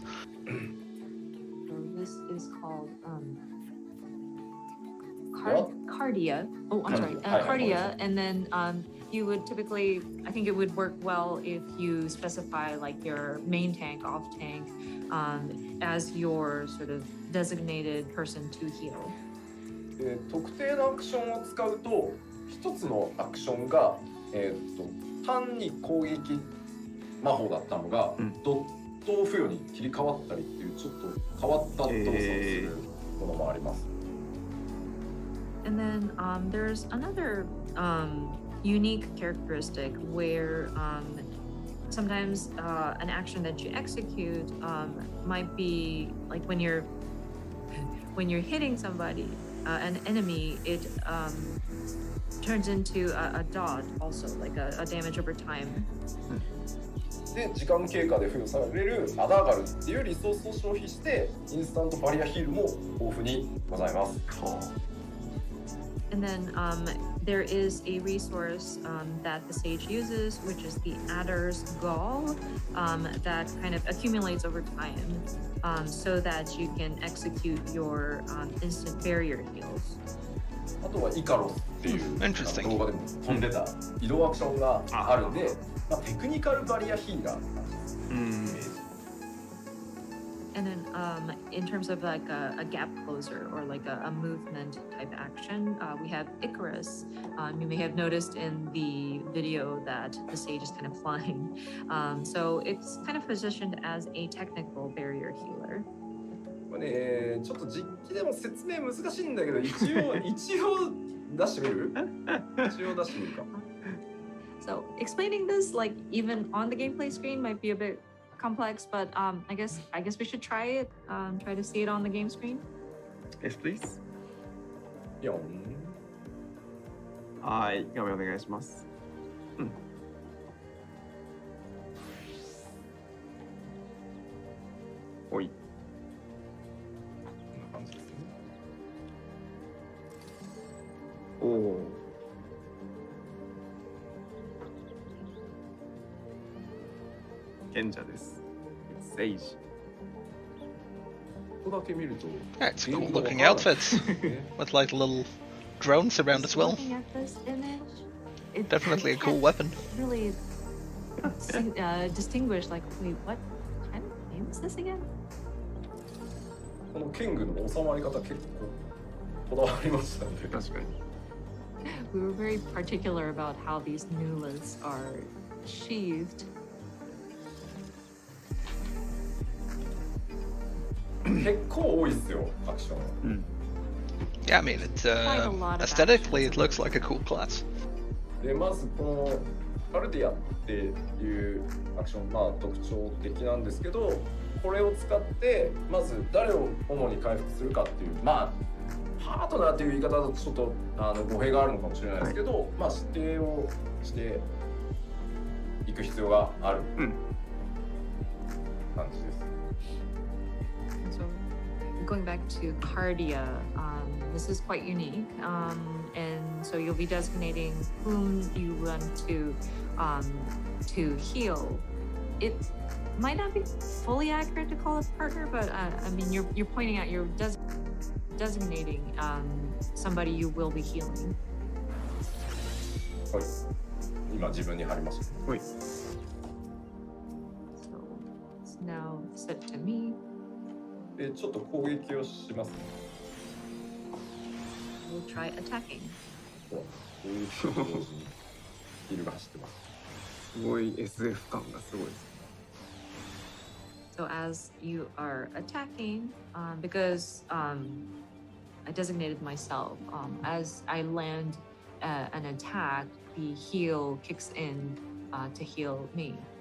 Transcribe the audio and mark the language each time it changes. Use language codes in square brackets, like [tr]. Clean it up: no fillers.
[en] So this is called Cardia. Oh, I'm sorry, Cardia, and then you would typically, I think it would work well if you specify like your main tank, off tank, as your sort of designated person to heal. [ja] 特定のアクションを使うと一つのアクションが、単に攻撃魔法だったのが、ドット付与に切り替わったりっていうちょっと変わった動作をするものもあります。 [en] And then there's another unique characteristic where sometimes an action that you execute might be like when you're hitting somebody, an enemy, it turns into a dot also, like a damage over time. [ja] で時間経過で付与されるアダーガルっていうリソースを消費してインスタントバリアヒールも豊富にございます。 [en] And then there is a resource that the sage uses, which is the Adder's Gall, that kind of accumulates over time so that you can execute your instant barrier heals. [ja] あとはイカロスっていう動画でも飛んでた移動アクションがあるんで、テクニカルバリアヒーラー。 [en] And then in terms of like a gap closer or like a movement type action, we have Icarus. You may have noticed in the video that the sage is kind of flying. So it's kind of positioned as a technical barrier healer. [ja] これね、ちょっと実機でも説明難しいんだけど、一応出してみる？一応出してみるか。 [en] So explaining this like even on the gameplay screen might be a bit complex, but I guess we should try it. Try to see it on the game screen. Yes, please. [ja] はい、画面お願いします。おい。こんな感じですね。おお。賢者です。セイジ。ここだけ見ると。 [en] Yeah, it's a cool looking outfit with like little drones around as well. Looking at this image, it, Definitely a cool weapon. Really distinguish like, wait, what kind of name is this again? [ja] このキングの収まり方結構こだわりましたね。確かに。 [en] We were very particular about how these nulas are sheathed. [ja] 結構多いですよ、アクション。 [en] Yeah, I mean, aesthetically, it looks like a cool class. [ja] で、まずこのカルディアっていうアクション、特徴的なんですけど、これを使ってまず誰を主に回復するかっていう、パートナーっていう言い方だとちょっと語弊があるのかもしれないですけど、指定をしていく必要がある感じです。 [en] So going back to Cardia, this is quite unique, and so you'll be designating whom you want to heal. It might not be fully accurate to call a partner, but I mean you're pointing out you're designating somebody you will be healing. [ja] はい。今自分に貼りました。はい。 [en] So it's now set to me. [ja] で、ちょっと攻撃をしますね。 [en] We'll try attacking. [ja] 攻撃と同時にヒールが走ってます。すごい SF 感がすごいです。 [en] So as you are attacking, because I designated myself, as I land an attack, the heal kicks in to heal me.